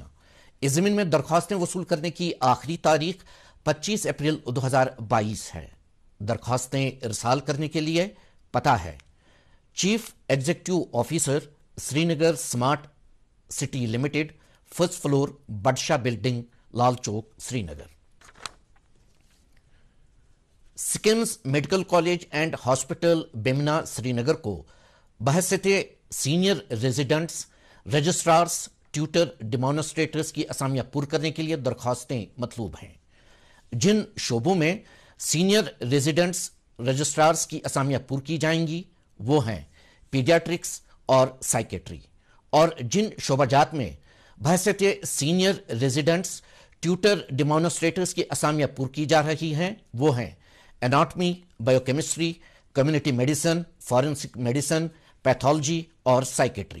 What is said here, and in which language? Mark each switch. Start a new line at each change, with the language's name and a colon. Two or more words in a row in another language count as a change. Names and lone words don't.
Urdu: اس ضمن میں درخواستیں وصول کرنے کی آخری تاریخ 25 اپریل 2022 ہے. درخواستیں ارسال کرنے کے لیے پتہ ہے: چیف ایگزیکٹو آفیسر سری نگر اسمارٹ سٹی لمیٹڈ، 1st فلور، بادشاہ بلڈنگ، لال چوک، سری نگر. سکمز میڈیکل کالج اینڈ ہاسپٹل بیمنا سری نگر کو بحیثیت سینئر ریزیڈنٹس، رجسٹرارز، ٹیوٹر، ڈیمانسٹریٹرز کی اسامیاں پور کرنے کے لیے درخواستیں مطلوب ہیں. جن شعبوں میں سینئر ریزیڈنٹس رجسٹرارز کی اسامیاں پور کی جائیں گی وہ ہیں پیڈیاٹرکس اور سائیکیٹری، اور جن شعبہ جات میں بحیثیت سینئر ریزیڈنٹس ٹیوٹر ڈیمانسٹریٹرز کی اسامیاں پور کی جا رہی ہیں وہ ہیں اناٹمی، بایو کیمسٹری، کمیونٹی میڈیسن، فارنسک میڈیسن، پیتھولوجی اور سائیکیٹری.